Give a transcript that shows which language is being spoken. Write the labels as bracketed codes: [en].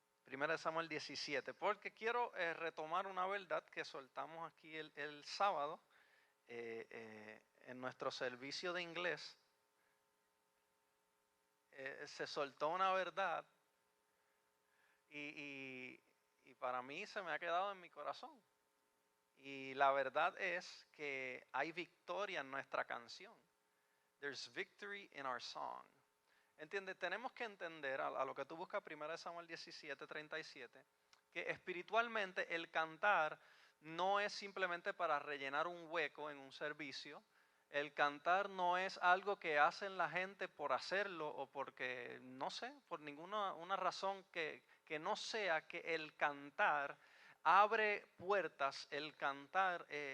[es] 1 de Samuel 17, porque quiero retomar una verdad que soltamos aquí el sábado en nuestro servicio de inglés. Se soltó una verdad y para mí se me ha quedado en mi corazón. Y la verdad es que hay victoria en nuestra canción. [en] There's victory in our song. [es] ¿Entiendes? Tenemos que entender a lo que tú buscas 1 Samuel 17, 37, que espiritualmente el cantar no es simplemente para rellenar un hueco en un servicio. El cantar no es algo que hacen la gente por hacerlo o porque, no sé, por ninguna una razón que no sea que el cantar abre puertas, el cantar